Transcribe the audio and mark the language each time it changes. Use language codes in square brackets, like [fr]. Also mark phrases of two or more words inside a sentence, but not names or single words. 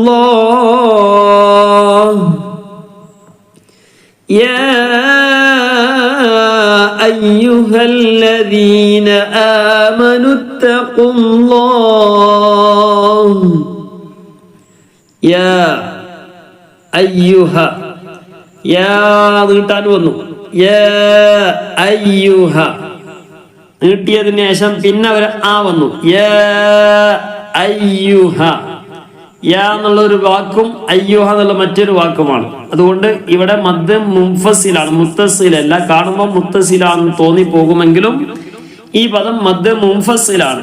[ar] الله يا أيها الذين آمنوا اتقوا الله يا أيها يا يا أيها [ml] നീട്ടിയതിന് ശേഷം പിന്നെ ഒരു ആ വന്നു. [ar] يا أيها يا [ml] എന്നുള്ള ഒരു വാക്കും അയ്യുഹ എന്നുള്ള മറ്റൊരു വാക്കുമാണ്. അതുകൊണ്ട് ഇവിടെ മദ് മുൻഫസിലാണ്, മുത്തസിലല്ല. കാണുമ്പോൾ മുത്തസിലാണെന്ന് തോന്നിപ്പോകുമെങ്കിലും ഈ പദം മദ് മുൻഫസിലാണ്.